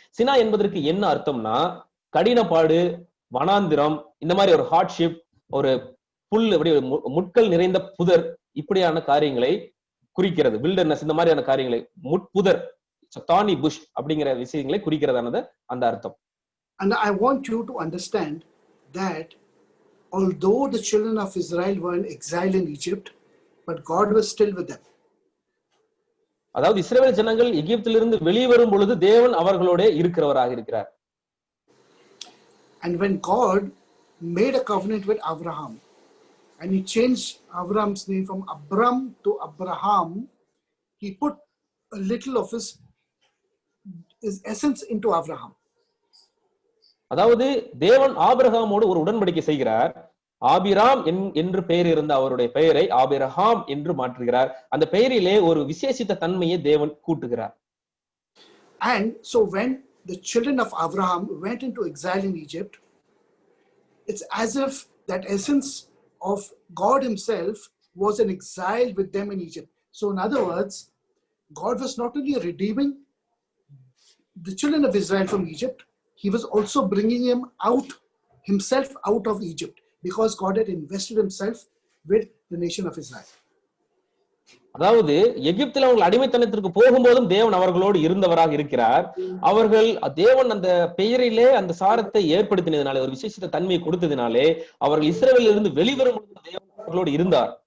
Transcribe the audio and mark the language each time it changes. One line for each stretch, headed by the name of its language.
Tamil: சினா என்பதற்கு என்ன அர்த்தம்னா, கடினப்பாடு, வனாந்திரம், இந்த மாதிரி ஒரு ஹார்ட்ஷிப், ஒரு புல், அப்படி முட்கள் நிறைந்த புதர், இப்படியான காரியங்களை குறிக்கிறது. வில்டர்னஸ், இந்த மாதிரியான காரியங்களை, முட்புதர், தானி புஷ் அப்படிங்கிற விஷயங்களை குறிக்கிறதானது அந்த அர்த்தம்.
English: And I want you to understand that although the children of Israel were in exile in Egypt, but God was still with them.
Tamil: அதாவது இஸ்ரவேல் ஜனங்கள் எகிப்திலிருந்து வெளிவரும் பொழுது தேவன் அவர்களோட இருக்கிறவராக இருக்கிறார்.
English: And when God made a covenant with Abraham, and he changed Abraham's name from Abram to Abraham, he put a little of his essence into Abraham.
Tamil: அதாவது தேவன் ஆபிரகாமோடு ஒரு உடன்படிக்கை செய்கிறார். ஆபிராம் என்று பெயர் இருந்த அவருடைய பெயரை ஆபிரகாம் என்று மாற்றுகிறார். அந்த பெயரிலே ஒரு விசேஷித்த தன்மையை தேவன் கூட்டுகிறார்.
English: And so when the children of Abraham went into exile in Egypt, it's as if that essence of God himself was in exile with them in Egypt. So in other words, God was not only redeeming the children of Israel from Egypt, he was also bringing himself out of Egypt, because God had invested himself with the nation of Israel.
Tamil: அதாவது எகிப்தில் அவர்கள் அடிமைத்தனத்திற்கு போகும்போதும் தேவன் அவர்களோடு இருந்தவராக இருக்கிறார். அவர்கள் தேவன் அந்த பெயரிலே அந்த சாரத்தை ஏற்படுத்தினதுனாலே, ஒரு விசேஷித்த தன்மையை கொடுத்ததினாலே, அவர்கள் இஸ்ரவேலில் இருந்து வெளிவரும் தேவன் அவர்களோடு இருந்தார்.